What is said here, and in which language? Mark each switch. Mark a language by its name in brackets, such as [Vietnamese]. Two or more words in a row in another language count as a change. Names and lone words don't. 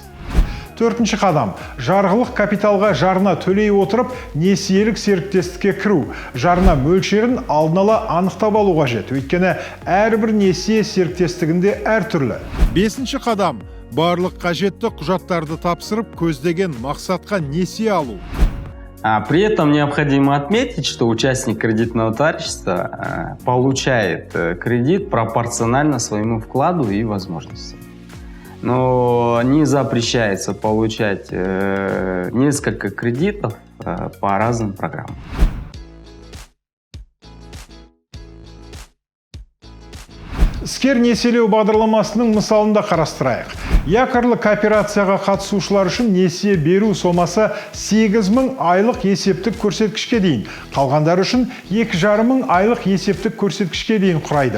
[Kazakh] Төртінші қадам – жарғылық капиталға жарна төлей отырып, несиелік серіктестікке кіру. Жарна мөлшерін алдын ала анықтап алу қажет, өйткені әрбір несие серіктестігінде әртүрлі. Бесінші қадам – барлық қажетті құжаттарды тапсырып, көздеген мақсатқа несие алу. [Russian] При этом необходимо отметить, что участник кредитного товарищества получает кредит пропорционально своему вкладу и возможностям. но не запрещается получать несколько кредитов по разным программам. [Kazakh] Іскер несиелеу бағдарламасының мысалында қарастырайық. Якорлы кооперацияға қатысушылар үшін несие беру сомасы 8.000 айлық есептік көрсеткішке дейін, қалғандар үшін 2.500 айлық есептік көрсеткішке дейін құрайды.